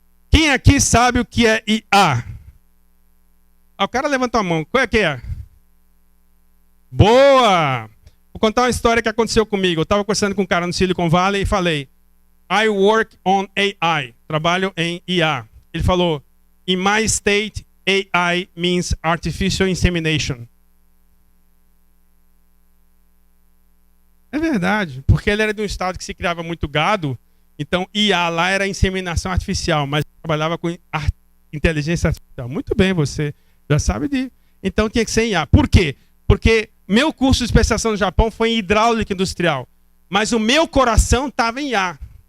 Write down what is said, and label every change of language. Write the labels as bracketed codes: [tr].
[pt] Quem aqui sabe o que é IA? O cara levantou a mão. Qual é que é? Boa! Vou contar uma história que aconteceu comigo. Eu estava conversando com um cara no Silicon Valley e falei, [en] I work on AI. [pt] Trabalho em IA. Ele falou, [en] in my state, AI means artificial insemination. [pt] É verdade, porque ele era de um estado que se criava muito gado, então IA lá era inseminação artificial, mas trabalhava com inteligência artificial. Muito bem, você já sabe disso. Então tinha que ser em IA. Por quê? Porque meu curso de especialização no Japão foi em hidráulica industrial, mas o meu coração estava em IA.